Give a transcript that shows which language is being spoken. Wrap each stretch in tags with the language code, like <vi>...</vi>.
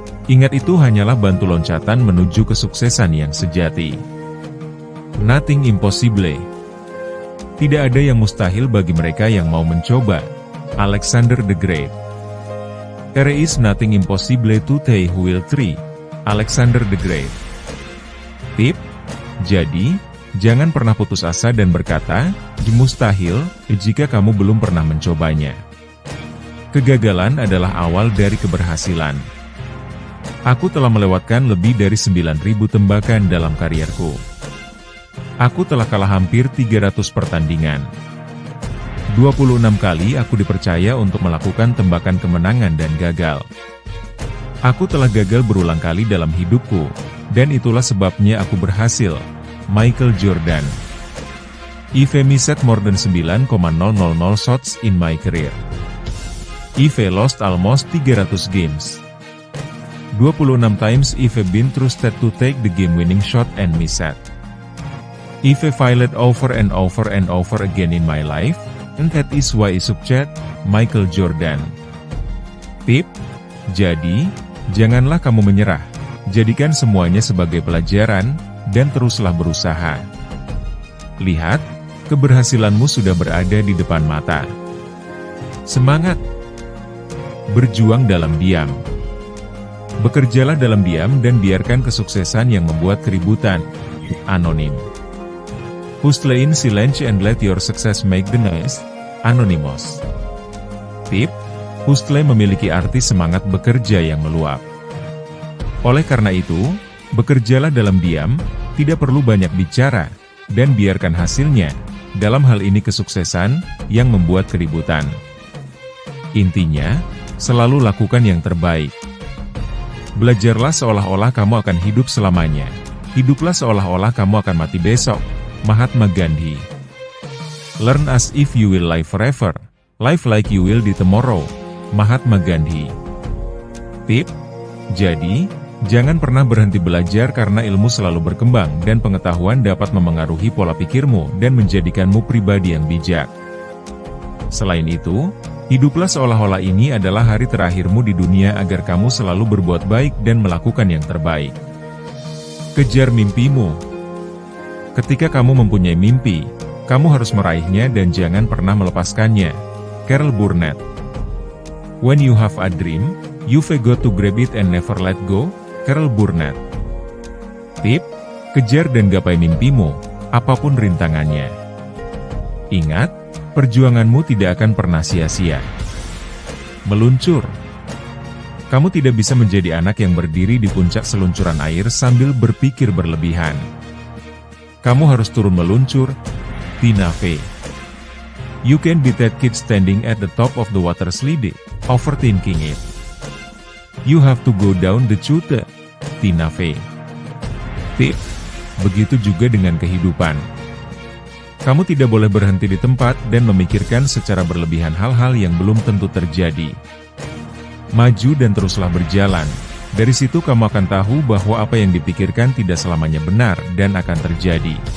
<id>Ingat, itu hanyalah batu loncatan menuju kesuksesan yang sejati.</id> <en>Nothing impossible.</en> <id>Tidak ada yang mustahil bagi mereka yang mau mencoba. Alexander the Great.</id> <en>There is nothing impossible to they who will try. Alexander the Great.</en> <id>Tip: jadi, jangan pernah putus asa dan berkata, mustahil, jika kamu belum pernah mencobanya. Kegagalan adalah awal dari keberhasilan. Aku telah melewatkan lebih dari 9.000 tembakan dalam karierku. Aku telah kalah hampir 300 pertandingan. 26 kali aku dipercaya untuk melakukan tembakan kemenangan dan gagal. Aku telah gagal berulang kali dalam hidupku, dan itulah sebabnya aku berhasil. Michael Jordan.</id> <en>I've missed more than 9,000 shots in my career. I've lost almost 300 games. 26 times I've been trusted to take the game-winning shot and miss it. I've failed over and over and over again in my life, and that is why I succeed. Michael Jordan.</en> <id>Tip: jadi, janganlah kamu menyerah. Jadikan semuanya sebagai pelajaran, dan teruslah berusaha. Lihat, keberhasilanmu sudah berada di depan mata. Semangat! Berjuang dalam diam. Bekerjalah dalam diam dan biarkan kesuksesan yang membuat keributan. Anonim.</id> <en>Hustle in silence and let your success make the noise. Anonymous.</en> <id>Tip: hustle memiliki arti semangat bekerja yang meluap. Oleh karena itu, bekerjalah dalam diam, tidak perlu banyak bicara, dan biarkan hasilnya, dalam hal ini kesuksesan, yang membuat keributan. Intinya, selalu lakukan yang terbaik. Belajarlah seolah-olah kamu akan hidup selamanya. Hiduplah seolah-olah kamu akan mati besok. Mahatma Gandhi.</id> <en>Learn as if you will live forever. Live like you will die tomorrow. Mahatma Gandhi.</en> <id>Tip: jadi, jangan pernah berhenti belajar karena ilmu selalu berkembang dan pengetahuan dapat memengaruhi pola pikirmu dan menjadikanmu pribadi yang bijak. Selain itu, hiduplah seolah-olah ini adalah hari terakhirmu di dunia agar kamu selalu berbuat baik dan melakukan yang terbaik. Kejar mimpimu. Ketika kamu mempunyai mimpi, kamu harus meraihnya dan jangan pernah melepaskannya. Carol Burnett.</id> <en>When you have a dream, you've got to grab it and never let go. Carol Burnett.</en> <id>Tip, kejar dan gapai mimpimu, apapun rintangannya. Ingat, perjuanganmu tidak akan pernah sia-sia. Meluncur. Kamu tidak bisa menjadi anak yang berdiri di puncak seluncuran air sambil berpikir berlebihan. Kamu harus turun meluncur. Tina Fey.</id> <en>You can be that kid standing at the top of the water slide, overthinking it. You have to go down the chute. Tina Fey.</en> <id>Tip, begitu juga dengan kehidupan. Kamu tidak boleh berhenti di tempat dan memikirkan secara berlebihan hal-hal yang belum tentu terjadi. Maju dan teruslah berjalan. Dari situ kamu akan tahu bahwa apa yang dipikirkan tidak selamanya benar dan akan terjadi.</id>